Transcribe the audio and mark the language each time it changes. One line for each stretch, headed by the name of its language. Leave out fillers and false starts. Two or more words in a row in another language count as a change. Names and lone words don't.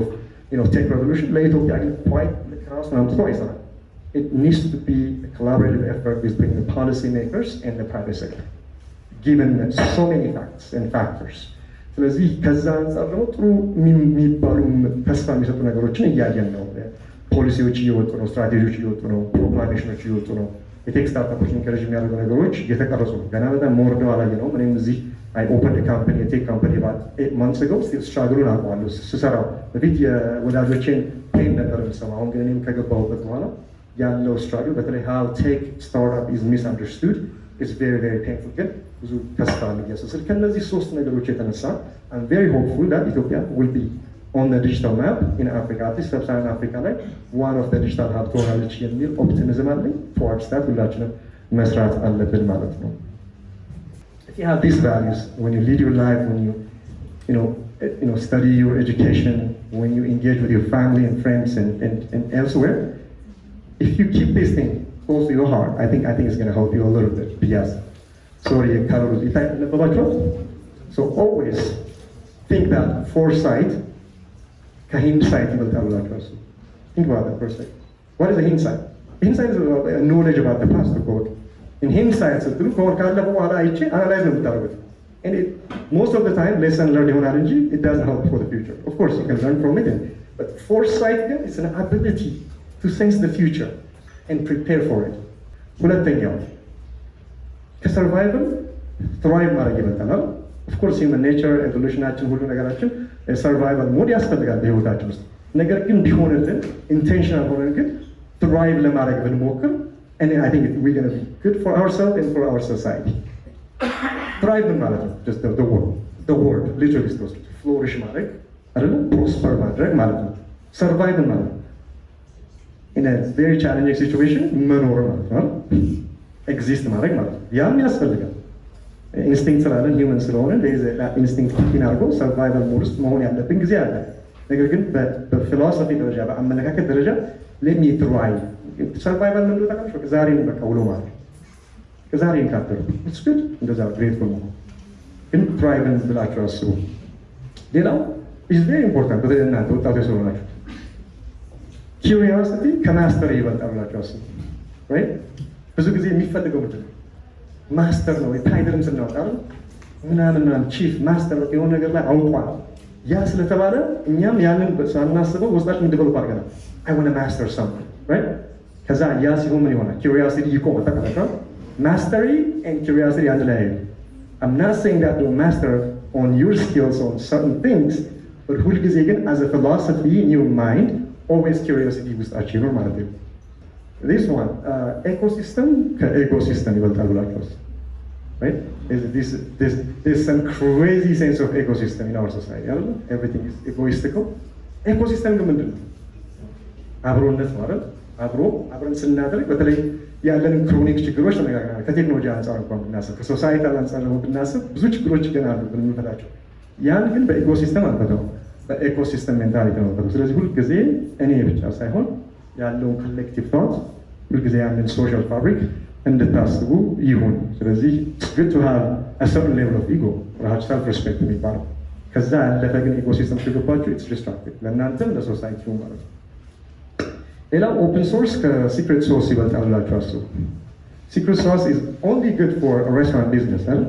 English: tech revolution።
Amharic: ለኢትዮጵያ ግን quite ራሱን አምጥቶ አይሰራም።
English: It needs to be a collaborative effort between the policy makers and the private sector given so many facts and factors።
Amharic: ስለዚህ ከዛ አንጻር ደግሞ ጥሩ የሚባሉ ተስፋ የሚሰጡ ነገሮችን እያየን ነው። ፖሊሲዎች እየወጡ ነው፣ ስትራቴጂዎች እየወጡ ነው፣ ፕሮክላሜሽኖች እየወጡ ነው። የቴክ ስታርታፖች ኢንከሬጅ የሚያደርጉ ነገሮች እየተቀረጹ ነው። ገና በጣም መወርደው አላየነውም። እኔም እዚህ
English: I opened a company, a tech company about 8 months ago።
Amharic: ስትራግሉን አውቀዋለሁ ስሰራው። በፊት የወዳጆቼን ፔን ነበር የምሰማው። አሁን ግን እኔም ከገባሁበት በኋላ ያለው ስትራግል በተለይ
English: how tech startup is misunderstood is very painful።
Amharic: ግን ብዙ ተስፋ የሚያስስል ከነዚህ ሶስት ነገሮች የተነሳ
English: I'm very hopeful that Ethiopia will be on the digital map in Africa, at least sub-Saharan Africa ላይ one of the digital hub
Amharic: ትሆናለች የሚል ኦፕቲሚዝም አለኝ።
English: towards that
Amharic: ሁላችንም መስራት አለብን ማለት ነው።
English: If you have these values, when you lead your life, when you study your education, when you engage with your family and friends and elsewhere, if you keep this thing close to your heart, I think it's going to help you a little bit. Yes. Sorry, Carlos. So always think that foresight, hindsight, think about that for a second. What is a hindsight? Insight is knowledge about the past code. In hindsight
Amharic: ስትሉ ከወር ካለፈ በኋላ አይቼ አናላይዝ ነው የምታደርጉት።
English: And most of the time lesson learned
Amharic: ይሆናል እንጂ
English: it doesn't help for the future. Of course you can learn from it, but foresight ግን is an ability to sense the future and prepare for it.
Amharic: ሁለተኛው ከሰርቫይቫል ትራይቭ ማድረግ ይመጣል።
English: Of course human nature
Amharic: evolutionናችን ሁሉ ነገራችን
English: survival mode
Amharic: ያስፈልጋል በህይወታችን ውስጥ። ነገር ግን ቢሆንልን ኢንቴንሽናል ሆነን ግን ትራይቭ ለማድረግ ብንሞክር
English: and I think we're going to be good for ourselves and for our society.
Amharic: Thrive ማለት ነው
English: just the word literally supposed to flourish
Amharic: ማድረግ አይደለም prosper ማድረግ ማለት ነው። survive ማለት ነው
English: in a very challenging situation
Amharic: መኖር ማለት ነው። exist ማድረግ ማለት ነው። ያም ያስፈልጋል ኢንስቲንክት ስላለን ሂውመን ስለሆነ
English: that instinct
Amharic: ኪን አድርጎ
English: survival mode
Amharic: ውስጥ መሆን ያለብን ጊዜ አለ። ነገር ግን በፊሎሶፊ ደረጃ በአመለካከት ደረጃ
English: let me thrive
Amharic: survival ምን እንደሆነ ታውቃለህ? ዛሬን በቃ ውሎ ማለት ከዛሬን ካተሩ
English: it's good
Amharic: እንደዛ grateful ነው። ግን thrive ብላችሁ አስቡ። ሌላው
English: is very important
Amharic: በተለይ እናንተ ወጣቶች ስለሆናችሁ curiosity ከማስተር ይበልጣል ብላችሁ አስቡ። right ብዙ ጊዜ የሚፈልገው ምንድን ነው? ማስተር ነው። ታይትልም ስናወጣ ምናምን ቺፍ ማስተር የሆነ ነገር ላይ አውቋል። ያ ስለተባለ እኛም ያንን ሳናስበው ውስጣችን ዲቨሎፕ አድርገናል።
English: I want to master something, right?
Amharic: ከዛ ያ ሲሆን ምን ይሆናል?
English: curiosity
Amharic: ይቆማል። ተቀበል
English: mastery and curiosity
Amharic: አንድ ላይ አይደለም።
English: I'm not saying that to master on your skills on certain things, but
Amharic: ሁልጊዜ ግን
English: as a philosophy in your mind always curiosity
Amharic: ውስጣችሁ ይኖር ማለት ነው።
English: This one ecosystem
Amharic: ከecosystem ይበልጣል ብላችሁ
English: right? There's some crazy sense of ecosystem in our society. Everything is egoistical.
Amharic: Ecosystem ምንድን ነው? አብሮነት ማለት አብረን ስናደርግ በተለይ ያለንን ክሮኒክ ችግሮች ተነጋግረናል። ከቴክኖሎጂ አንጻር እንኳን ብናስብ ከሶሳይታል አንጻር ደግሞ ብናስብ ብዙ ችግሮች ገና አሉ ብንፈታቸው፣ ያን ግን በኢኮሲስተም አንፈታው፣ በኢኮሲስተም ሜንታሊቲ ነው የምንፈታው። ስለዚህ ሁልጊዜ እኔ ብቻ ሳይሆን ያለውን
English: collective thought
Amharic: ሁልጊዜ ያንን
English: social fabric
Amharic: እንድታስቡ ይሁን። ስለዚህ
English: good to have a certain level of ego or self respect
Amharic: የሚባለው ከዛ ያለፈ ግን ኢኮሲስተም ከገባችሁ
English: it's destructive
Amharic: ለእናንተም ለሶሳይቲው ማለት ነው። ሌላው
English: open source
Amharic: ከሲክሬት ሶርስ ይበልጣል ብላችሁ አስቡ።
English: secret source is only good for a restaurant business